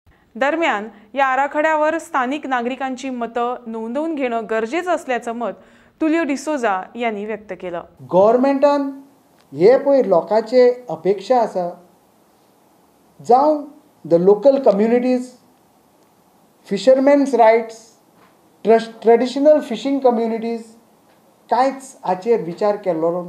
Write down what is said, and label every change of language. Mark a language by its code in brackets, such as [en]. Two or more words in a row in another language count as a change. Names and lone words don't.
[mr] दरम्यान या आराखड्यावर स्थानिक नागरिकांची मतं नोंदवून घेणं गरजेचं असल्याचं मत तुलियो डिसोजा यांनी व्यक्त केलं. [kok] गव्हर्मेंटान हे पळय लोकांचे अपेक्षा आसा जावं [en] the local communities, fishermen's rights, traditional fishing communities [kok] कांयच हाचेर विचार केल्लो ना.